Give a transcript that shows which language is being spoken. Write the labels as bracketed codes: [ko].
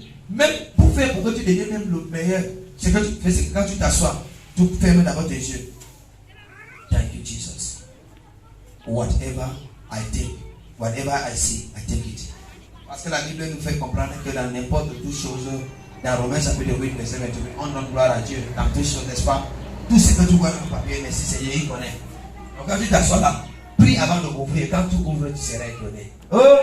[fr] Même pour que tu deviennes même le meilleur, c'est que tu fais, c'est que quand tu t'assois, tu fermes d'abord tes yeux. [en] Thank you, Jesus. Whatever I think, whatever I see, I take it. [fr] Parce que la Bible nous fait comprendre que dans n'importe toute chose, dans Romains chapitre 8, verset 28, on donne gloire à Dieu dans toutes choses, n'est-ce pas? Tout ce que tu vois dans le papier, merci Seigneur, il connaît. Donc quand tu t'assois là, prie avant de ouvrir. Quand tu ouvres, tu seras étonné. Oh!